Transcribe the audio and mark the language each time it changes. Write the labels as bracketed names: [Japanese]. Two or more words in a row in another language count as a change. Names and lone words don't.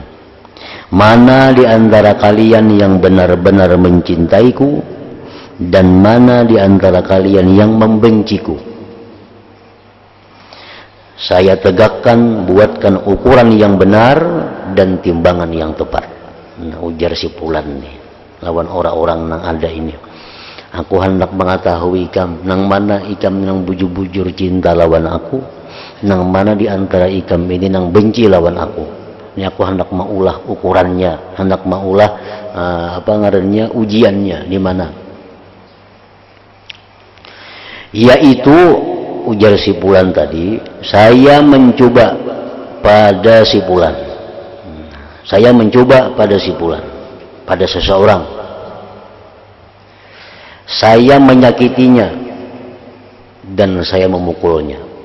[Indonesian] Mana di antara kalian yang benar-benar mencintaiku dan mana di antara kalian yang membenciku. Saya tegakkan, buatkan ukuran yang benar dan timbangan yang tepat. [Banjar] Nah, ujar si Fulan nih lawan orang-orang yang ada ini. Aku hendak mengetahui ikam nang mana ikam yang bujur-bujur cinta lawan aku, nang mana di antara ikam ini nang benci lawan aku. Ini aku hendak maulah ukurannya, hendak maulah apa ngarannya ujiannya di mana. [Indonesian] Yaitu ujar si Fulan tadi, saya mencoba pada si Fulan. Saya mencoba pada si Fulan, pada seseorang. Saya menyakitinya dan saya memukulnya.